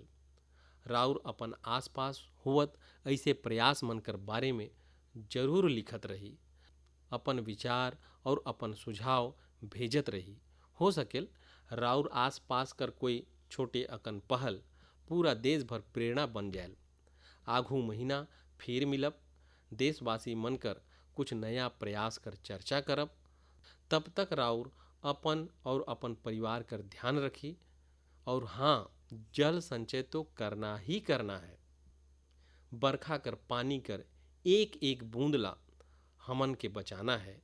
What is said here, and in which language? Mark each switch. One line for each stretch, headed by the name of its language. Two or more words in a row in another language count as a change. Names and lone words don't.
Surgujia: राउर अपन आसपास होवत ऐसे प्रयास मन कर बारे में जरूर लिखत रही, अपन विचार और अपन सुझाव भेजत रही। हो सकेल राउर आसपास कर कोई छोटे अकन पहल पूरा देश भर प्रेरणा बन जाए। आघू महीना फिर मिलब, देशवासी मन कर कुछ नया प्रयास कर चर्चा करब। तब तक राउर अपन और अपन परिवार कर ध्यान रखी, और हाँ, जल संचय तो करना ही करना है। बरखा कर पानी कर एक एक बूंद ला हमन के बचाना है।